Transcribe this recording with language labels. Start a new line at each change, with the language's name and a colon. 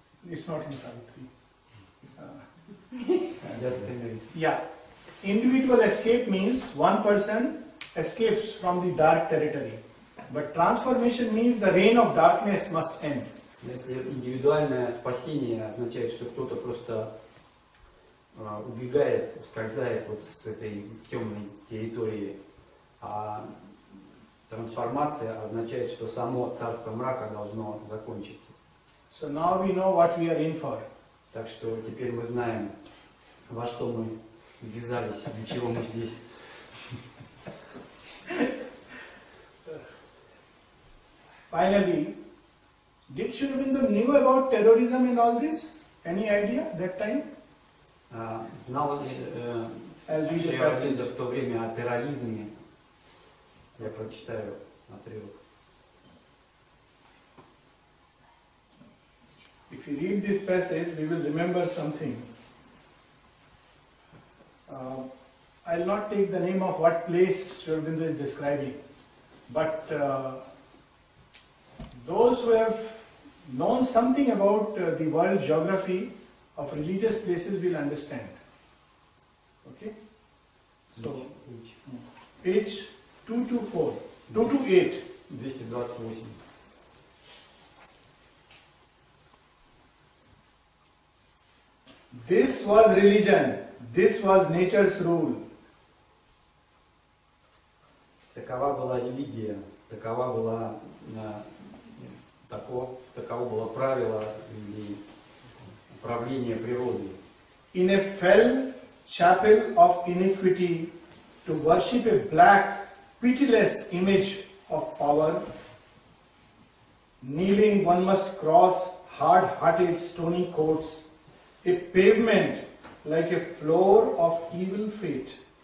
English: It's not in Savitri. Yeah. Individual escape means one person escapes from the dark territory, but transformation means the reign of darkness must end.
Russian: Если индивидуальное спасение означает, что кто-то просто убегает, ускользает вот с этой темной территории, а трансформация означает, что само царство мрака должно закончиться.
English: So now we know what we are in for.
Russian: Так что теперь мы знаем, во что мы ввязались, для чего мы здесь.
English: Finally, did Shri Aurobindo knew about terrorism and all this? Any idea that time?
Russian: Знал ли Шри Ауробиндо в то время о терроризме? Я прочитаю отрывок.
English: If you read this passage, we will remember something. I'll not take the name of what place Shri Aurobindo is describing, but those who have known something about the world geography of religious places will understand. Okay? So, page 228. 228. This was religion, this was nature's rule.
Russian: Такова была религия, таково было правило или управление природой.
English: In a fell chapel of iniquity, to worship a black, pitiless image of power, kneeling one must cross hard-hearted stony courts, a pavement like a floor of evil fate.